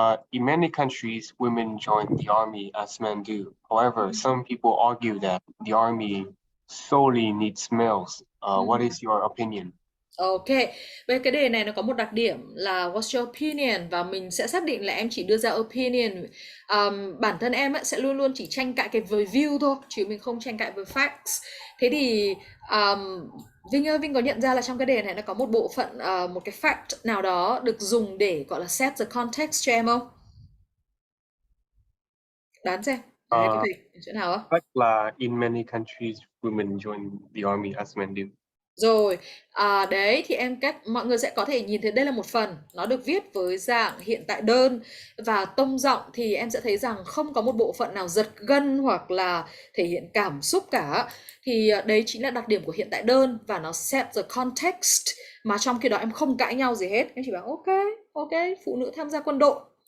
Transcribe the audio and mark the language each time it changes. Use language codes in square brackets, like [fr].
[en] In many countries, women join the army as men do. However, some people argue that the army solely needs males. What is your opinion? [vi] Ok, về cái đề này nó có một đặc điểm là [en] what's your opinion, [vi] và mình sẽ xác định là em chỉ đưa ra opinion. Bản thân em ấy sẽ luôn luôn chỉ tranh cãi cái với view thôi, chứ mình không tranh cãi với facts. Thế thì Vinh ơi, Vinh có nhận ra là trong cái đề này nó có một bộ phận, một cái fact nào đó được dùng để gọi là [en] set the context [vi] cho em không? Đoán xem, đấy có thể ở chỗ nào không? [en] Fact là in many countries, women join the army as men do. [vi] Rồi, đấy thì mọi người sẽ có thể nhìn thấy đây là một phần, nó được viết với dạng hiện tại đơn, và tông giọng thì em sẽ thấy rằng không có một bộ phận nào giật gân hoặc là thể hiện cảm xúc cả. Thì đấy chính là đặc điểm của hiện tại đơn, và nó [en] set the context, [vi] mà trong khi đó em không cãi nhau gì hết, em chỉ bảo ok, phụ nữ tham gia quân đội.